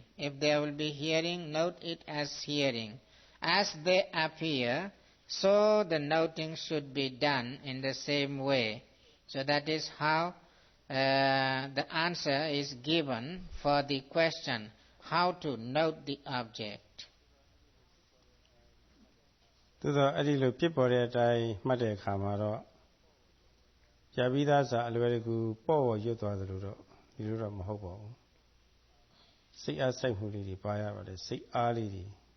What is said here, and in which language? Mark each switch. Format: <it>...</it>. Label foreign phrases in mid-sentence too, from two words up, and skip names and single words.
<en>If there will be hearing, note it as hearing. As they appear, so the noting should be done in the same way. So that is how the answer is given for the question, how to note the object.</en> <my>သို့သောအဲ့ဒီလိုဖြစ်ပေါ်တဲ့အတိုင်းမှတ်တဲ့အခါမှာတော့ကြာပြီးသားစာအလွယ်တကူပေါ့ပေါ်ရွတ်သွားသလိုတော့ဒီလိုတော့မဟုတ်ပါဘူးစိတ်အားစိုက်မှုလေးတွေပါရပါတယ်စိတ်အားလေးတွေ</my>